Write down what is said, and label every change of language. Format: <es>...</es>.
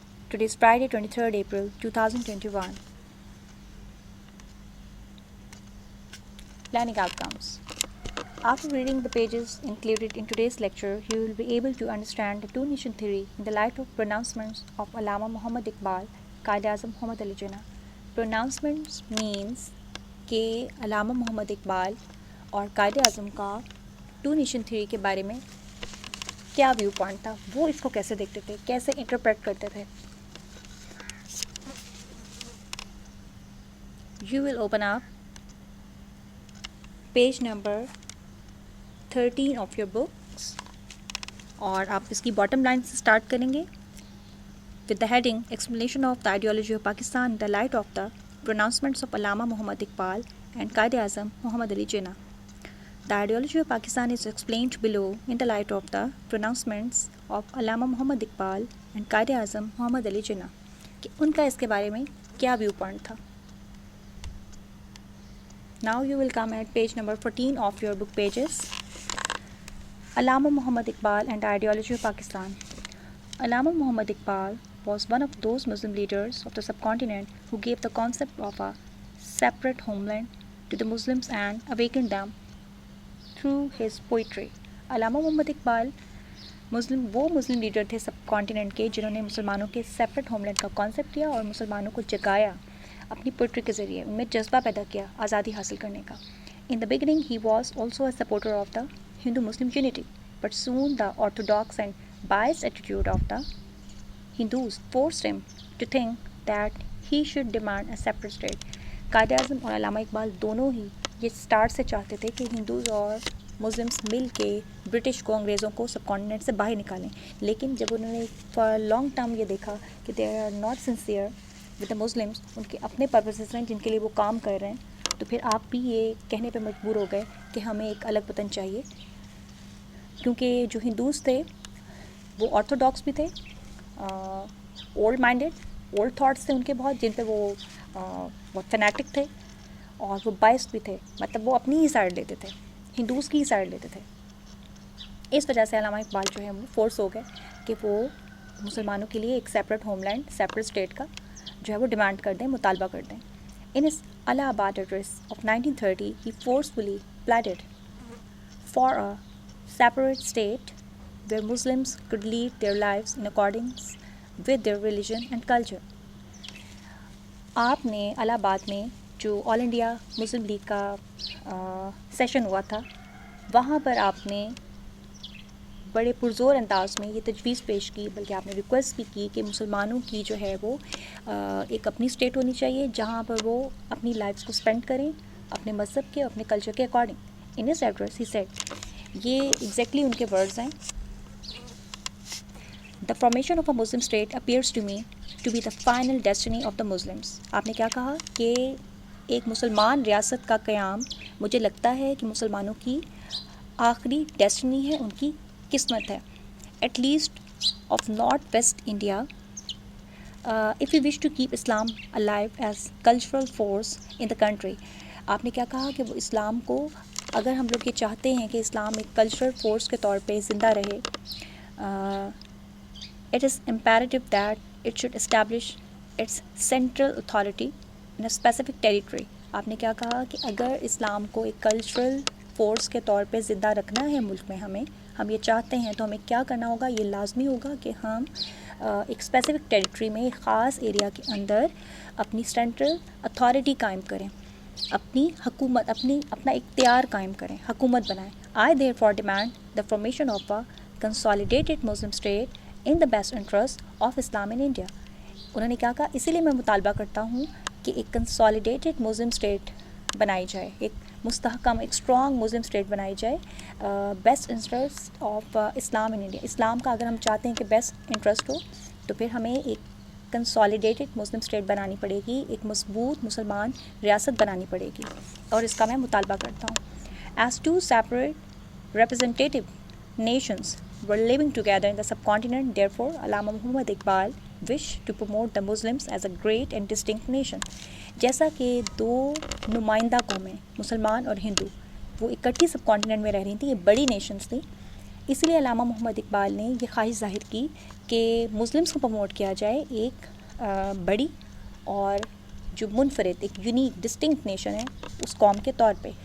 <en>Today is Friday, 23rd April 2021. Learning outcomes. After reading the pages included in today's lecture, you will be able to understand the two-nation theory in the light of pronouncements of Allama Muhammad Iqbal, Quaid-e-Azam Muhammad Ali Jinnah. Pronouncements means</en> <ur>کہ علامہ محمد اقبال اور قائد اعظم کا to nation theory کے بارے میں کیا view point تھا، وہ اس کو کیسے دیکھتے تھے، کیسے انٹرپریٹ کرتے تھے.</ur> <en>you will open up page number 13 of your books</en> <ur>اور آپ اس کی باٹم لائن سے اسٹارٹ کریں گے</ur> <en>with the heading Explanation of the Ideology of Pakistan in the Light of the Pronouncements of Allama Muhammad Iqbal and Quaid-e-Azam Muhammad Ali Jinnah. The ideology of Pakistan is explained below in the light of the pronouncements of Allama Muhammad Iqbal and Quaid-e-Azam Muhammad Ali Jinnah.</en> <ur>کہ ان کا اس کے بارے میں کیا view point تھا.</ur> <en>Now you will come at page number 14 of your book pages. Allama Muhammad Iqbal and the Ideology of Pakistan. Allama Muhammad Iqbal was one of those Muslim leaders of the subcontinent who gave the concept of a separate homeland to the Muslims and awakened them through his poetry.</en> <ur>علامہ محمد اقبال وہ مسلم leader تھے سب continent کے جنہوں نے مسلمانوں کے separate home land کا concept لیا اور مسلمانوں کو جگایا اپنی پوئٹری کے ذریعے، ان میں جذبہ پیدا کیا آزادی حاصل کرنے کا.</ur> <en>In the beginning he was also a supporter of the Hindu-Muslim unity, but soon the orthodox and biased attitude of the Hindus forced him to think that he should demand a separate state.</en> <ur>Quaid Azam اور علامہ اقبال دونوں ہی یہ start سے چاہتے تھے کہ ہندوز اور Muslims مل کے برٹش کو، انگریزوں کو سب کانٹیننٹ سے باہر نکالیں، لیکن جب انہوں نے فار لانگ ٹرم یہ دیکھا کہ</ur> <en>they are not sincere with the Muslims,</en> <ur>ان کے اپنے پرپسز ہیں جن کے لیے وہ کام کر رہے ہیں، تو پھر آپ بھی یہ کہنے پہ مجبور ہو گئے کہ ہمیں ایک الگ وطن چاہیے. کیونکہ جو ہندوز تھے وہ آرتھوڈاکس بھی تھے، اولڈ مائنڈیڈ، اولڈ تھاٹس تھے ان کے بہت، جن پہ وہ بہت فینیٹک تھے، اور وہ بائسڈ بھی تھے، مطلب وہ اپنی ہی سائڈ لیتے تھے، ہندوز کی ہی سائڈ لیتے تھے. اس وجہ سے علامہ اقبال جو ہے وہ فورس ہو گئے کہ وہ مسلمانوں کے لیے ایک separate home land, separate state کا جو ہے وہ ڈیمانڈ کر دیں، مطالبہ کر دیں.</ur> <en>In his Allahabad address of 1930 he forcefully pleaded for a separate state where Muslims could lead their lives in accordance with their religion and culture.</en> <ur>آپ نے الہ آباد میں جو آل انڈیا مسلم لیگ کا سیشن ہوا تھا، وہاں پر آپ نے بڑے پرزور انداز میں یہ تجویز پیش کی، بلکہ آپ نے ریکویسٹ بھی کی کہ مسلمانوں کی جو ہے وہ ایک اپنی اسٹیٹ ہونی چاہیے جہاں پر وہ اپنی لائفس کو اسپینڈ کریں اپنے مذہب کے، اپنے کلچر کے according.</ur> <en>in his address he said,</en> <ur>یہ ایگزیکٹلی ان کے ورڈز ہیں.</ur> <en>The formation of a Muslim state appears to me to be the final destiny of the Muslims.</en> <ur>آپ نے کیا کہا کہ ایک مسلمان ریاست کا قیام مجھے لگتا ہے کہ مسلمانوں کی آخری ڈیسٹنی ہے، ان کی قسمت ہے.</ur> <en>At least of North West India, if we wish to keep Islam alive as cultural force in the country.</en> <ur>آپ نے کیا کہا کہ وہ اسلام کو، اگر ہم لوگ یہ چاہتے ہیں کہ اسلام ایک کلچرل فورس کے طور پہ زندہ رہے،</ur> <en>it is imperative that it should establish its central authority in a specific territory.</en> <ur>آپ نے کیا کہا کہ اگر اسلام کو ایک کلچرل فورس کے طور پہ زندہ رکھنا ہے ملک میں، ہم یہ چاہتے ہیں، تو ہمیں کیا کرنا ہوگا؟ یہ لازمی ہوگا کہ ہم ایک اسپیسیفک ٹیریٹری میں، ایک خاص ایریا کے اندر اپنی سینٹرل اتھارٹی قائم کریں، اپنی حکومت، اپنا اختیار قائم کریں، حکومت بنائیں.</ur> <en>I therefore demand the formation of a consolidated Muslim state in the best interest of Islam in India.</en> <ur>انہوں نے کیا کہا؟ اسی لیے میں مطالبہ کرتا ہوں کہ ایک کنسالیڈیٹڈ مسلم اسٹیٹ بنائی جائے، ایک مستحکم، ایک اسٹرانگ مسلم اسٹیٹ بنائی جائے،</ur> <en>Best interest of Islam in India.</en> <ur>اسلام کا اگر ہم چاہتے ہیں کہ بیسٹ انٹرسٹ ہو، تو پھر ہمیں ایک کنسالیڈیٹڈ مسلم اسٹیٹ بنانی پڑے گی، ایک مضبوط مسلمان ریاست بنانی پڑے گی، اور اس کا میں مطالبہ کرتا ہوں.</ur> <en>As two separate representative nations, were living together in the subcontinent. Therefore, Allama Muhammad Iqbal wished to promote the Muslims as a great and distinct nation.</en> <ur>جیسا کہ دو نمائندہ قومیں مسلمان اور ہندو وہ اکٹھی سب کانٹیننٹ میں رہ رہی تھیں، یہ بڑی نیشنز تھیں، اسی لیے علامہ محمد اقبال نے یہ خواہش ظاہر کی کہ مسلمس کو پروموٹ کیا جائے ایک بڑی اور جو منفرد ایک یونیک ڈسٹنکٹ نیشن ہے اس قوم کے طور پہ.</ur>